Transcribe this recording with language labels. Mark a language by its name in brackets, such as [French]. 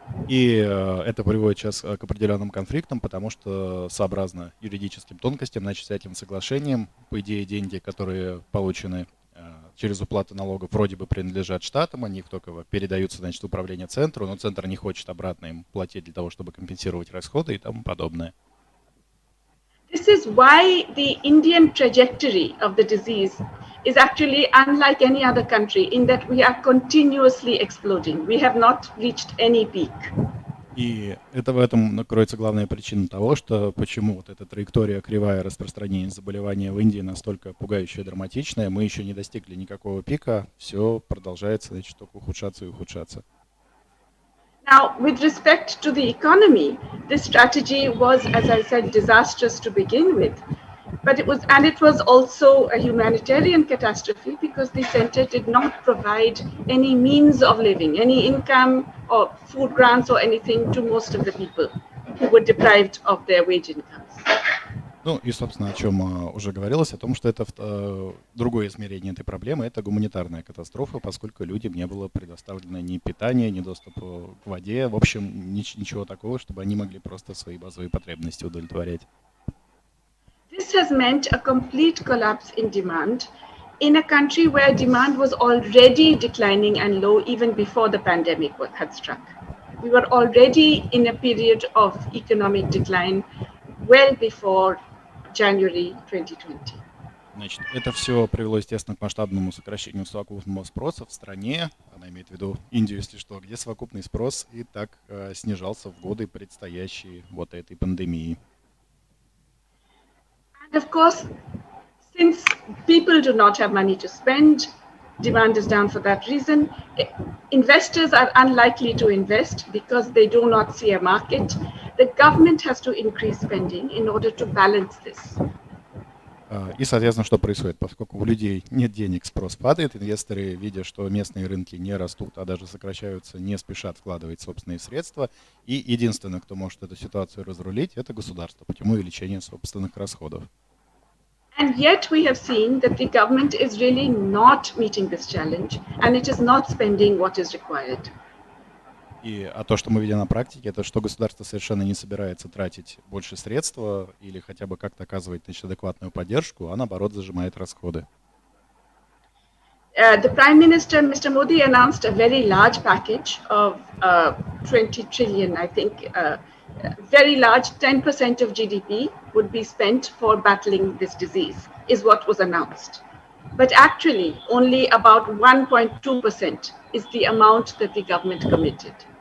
[Russian] И это приводит сейчас к определенным конфликтам, потому что сообразно юридическим тонкостям, значит, с этим соглашением, по идее, деньги, которые получены через уплату налогов, вроде бы принадлежат штатам, они только передаются, значит, в управление центру, но центр не хочет обратно им платить для того, чтобы компенсировать расходы и тому подобное. [English] This is why the Indian trajectory of the disease is actually unlike any other country in that we are continuously exploding. We have not reached any peak. [Russian] И это в этом кроется главная причина того, что почему вот эта траектория кривая распространения заболевания в Индии настолько пугающая и драматичная, мы еще не достигли никакого пика, все продолжается, значит, только ухудшаться и ухудшаться. [English] Now, with respect to the economy, this strategy was, as I said, disastrous to begin with. But it was also a humanitarian catastrophe because the center did not provide any means of living, any income or food grants or anything to most of the people who were deprived of their wage incomes. [Russian] Ну и, собственно, о чем уже говорилось, о том, что это другое измерение этой проблемы, это гуманитарная катастрофа, поскольку людям не было предоставлено ни питания, ни доступа к воде, в общем, ничего такого, чтобы они могли просто свои базовые потребности удовлетворять. [English] This has meant a complete collapse in demand in a country where demand was already declining and low even before the pandemic had struck. We were already in a period of economic decline well before January 2020. [Russian] Значит, это все привело, естественно, к масштабному сокращению совокупного спроса в стране, она имеет в виду Индию, если что, где совокупный спрос и так снижался в годы предстоящей вот этой пандемии. [English] And of course, since people do not have money to spend, demand is down for that reason. Investors are unlikely to invest because they do not see a market. The government has to increase spending in order to balance this. [Russian] И, соответственно, что происходит? Поскольку у людей нет денег, спрос падает, инвесторы, видя, что местные рынки не растут, а даже сокращаются, не спешат вкладывать собственные средства. И единственное, кто может эту ситуацию разрулить, это государство, путем увеличения собственных расходов. [English] And yet we have seen that the government is really not meeting this challenge, and it is not spending what is required. [Russian] А то, что мы видим на практике, это что государство совершенно не собирается тратить больше средств или хотя бы как-то оказывать, значит, адекватную поддержку, а наоборот зажимает расходы. [English] The Prime Minister, Mr. Modi, announced a very large package of 20 trillion, I think, very large, 10% of GDP would be spent for battling this disease, is what was announced. But actually, only about 1.2% is the amount that the government committed.